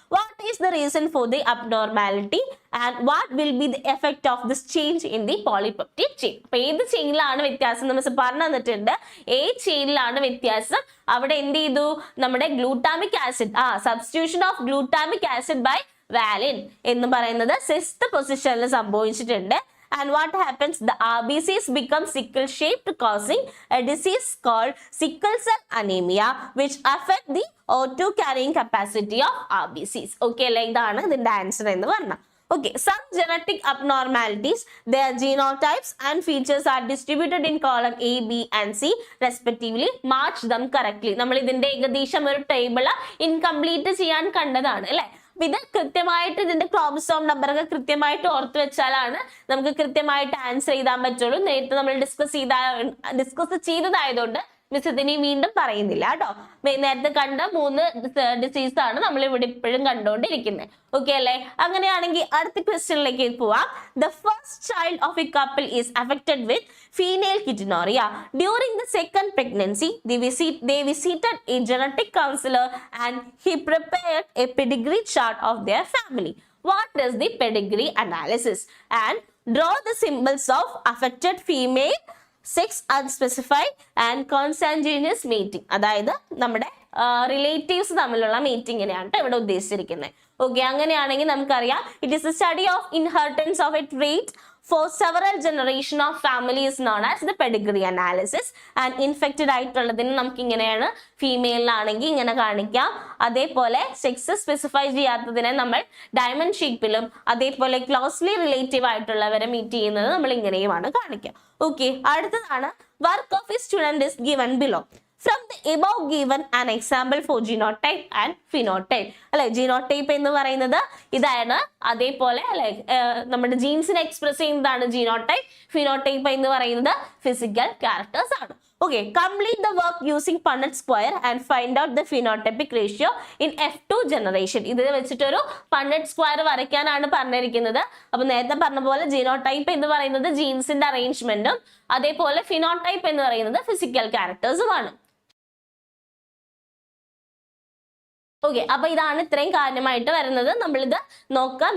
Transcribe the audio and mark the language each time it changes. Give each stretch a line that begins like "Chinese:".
English: What is the reason for the abnormality and what will be the effect of this change in the polypeptide chain?
Malayalam: അപ്പൊ ഏത് ചെയിനിലാണ് വ്യത്യാസം നമ്മൾ പറഞ്ഞു തന്നിട്ടുണ്ട്. A ചെയിനിലാണ് വ്യത്യാസം. അവിടെ എന്ത് ചെയ്തു? നമ്മുടെ glutamic acid substitution of glutamic acid by വാലിൻ എന്ന് പറയുന്നത് 6th പൊസിഷനിൽ സംഭവിച്ചിട്ടുണ്ട്.
English: And what happens? The RBCs become sickle shaped, causing a disease called sickle cell anemia, which affect the O2 carrying capacity of RBCs. Okay, like that is the answer in the one. Okay, some genetic abnormalities, their genotypes and features are distributed in column A, B and C respectively. Match them correctly.
Malayalam: നമ്മൾ ഇതിന്റെ ഏകദേശം ഒരു table incomplete ചെയ്യാൻ കണ്ടതാണ് അല്ലേ? ഇത് കൃത്യമായിട്ട് ഇതിന്റെ ക്രോമസോം നമ്പർ ഒക്കെ കൃത്യമായിട്ട് ഓർത്ത് വെച്ചാലാണ് നമുക്ക് കൃത്യമായിട്ട് ആൻസർ ചെയ്താൻ പറ്റുള്ളൂ. നേരത്തെ നമ്മൾ ഡിസ്കസ് ചെയ്തതായതുകൊണ്ട് മിസ് ഇതിനെ വീണ്ടും പറയുന്നില്ല കേട്ടോ. നേരത്തെ കണ്ട 3 ഡിസീസ് ആണ് നമ്മൾ ഇവിടെ ഇപ്പോഴും കണ്ടുകൊണ്ടിരിക്കുന്നത്. ഓക്കെ അല്ലേ? അങ്ങനെയാണെങ്കിൽ അടുത്ത ക്വസ്റ്റ്യനിലേക്ക് പോവാം.
English: The first child of a couple is affected with female kidneyuria. During the second pregnancy, they visited a genetic counselor and he prepared a pedigree chart of their family. What is the pedigree analysis? And draw the symbols of affected female, sex unspecified and consanguineous mating.
Malayalam: അതായത് നമ്മുടെ relatives തമ്മിലുള്ള മീറ്റിങ്ങിനെയാണ് ഇവിടെ ഉദ്ദേശിച്ചിരിക്കുന്നത്. Okay, അങ്ങനെയാണെങ്കിൽ നമുക്കറിയാം
English: It is a study of inheritance of a trait for several generation of families known as the pedigree analysis. And infected
Malayalam: ആയിട്ടുള്ളതിന് നമുക്ക് ഇങ്ങനെയാണ്, ഫീമെയിലാണെങ്കിൽ ഇങ്ങനെ കാണിക്കാം. അതേപോലെ സെക്സ് സ്പെസിഫൈ ചെയ്യാത്തതിനെ നമ്മൾ ഡയമണ്ട് ഷേപ്പിലും അതേപോലെ ക്ലോസ്ലി റിലേറ്റീവ് ആയിട്ടുള്ളവരെ മീറ്റ് ചെയ്യുന്നത് നമ്മൾ ഇങ്ങനെയുമാണ് കാണിക്കുക. ഓക്കെ, അടുത്തതാണ്
English: Work of a student is given below. From the above given an example for genotype and phenotype.
Malayalam: അല്ലെ, ജീനോടൈപ്പ് എന്ന് പറയുന്നത് ഇതാണ്. അതേപോലെ അല്ലെ നമ്മുടെ ജീൻസിനെ എക്സ്പ്രസ് ചെയ്യുന്നതാണ് ജീനോടൈപ്പ്. ഫിനോടൈപ്പ് എന്ന് പറയുന്നത് ഫിസിക്കൽ ക്യാരക്ടേഴ്സ് ആണ്.
English: Okay, complete the work using Punnett square and find out the phenotypic ratio in F2 generation.
Malayalam: ഇത് വെച്ചിട്ടൊരു Punnett square വരയ്ക്കാനാണ് പറഞ്ഞിരിക്കുന്നത്. അപ്പൊ നേരത്തെ പറഞ്ഞ പോലെ ജീനോടൈപ്പ് എന്ന് പറയുന്നത് ജീൻസിന്റെ അറേഞ്ച്മെന്റും അതേപോലെ ഫിനോടൈപ്പ് എന്ന് പറയുന്നത് ഫിസിക്കൽ ക്യാരക്ടേഴ്സുമാണ്. ഓക്കെ, അപ്പൊ ഇതാണ് ഇത്രയും കാര്യമായിട്ട് വരുന്നത്. നമ്മളിത് നോക്കാം.